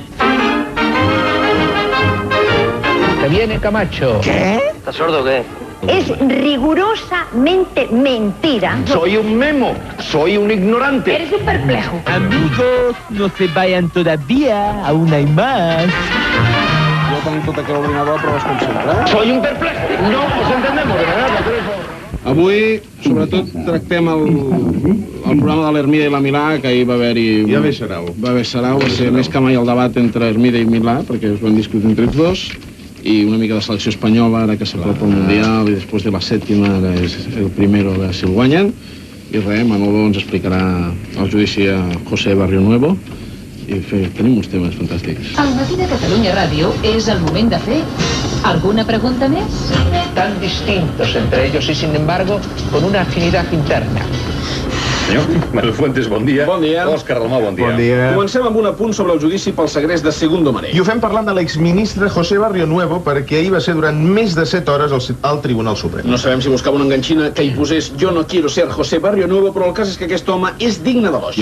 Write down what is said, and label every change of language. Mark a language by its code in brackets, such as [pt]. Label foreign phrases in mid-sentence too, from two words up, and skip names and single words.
[es] ¡Que viene Camacho! ¿Qué? ¿Estás sordo o qué? Es rigurosamente mentira. Soy un memo, soy un ignorante. Eres un perplejo. Amigos, no se vayan todavía, aún hay más. [ca] Jo tenc tot aquí a l'ordinador, però es concentra. [es] Soy un perplejo. No nos entendemos, de verdad. [ca] Avui, sobretot, tractem el programa de l'Hermida i la Milà, que ahir va haver-hi... Ja ve Sarau. Va ser més que mai el debat entre Hermida i Milà, perquè es van discutir entre els dos, i una mica de selecció espanyola, ara que s'apropa el Mundial, i després de la sèptima, ara és el primer de si el guanyen. I res, Manolo ens explicarà el judici a José Barrionuevo, i tenim uns temes fantàstics. Al matí de Catalunya Ràdio és el moment de fer alguna pregunta més? [es] Tan distintos entre ellos y sin embargo con una afinidad interna. [ca] Senyor Manuel Fuentes, bon dia. Bon dia. Òscar Dalmau, bon dia. Bon dia. Comencem amb un apunt sobre el judici pel segrest de Segundo Marell. I ho fem parlant de l'exministre José Barrionuevo, perquè ahir va ser durant més de 7 hores al Tribunal Suprem. No sabem si buscava una enganxina que hi posés [es] "Yo no quiero ser José Barrionuevo", [ca] però el cas és que aquest home és digne d'elogi.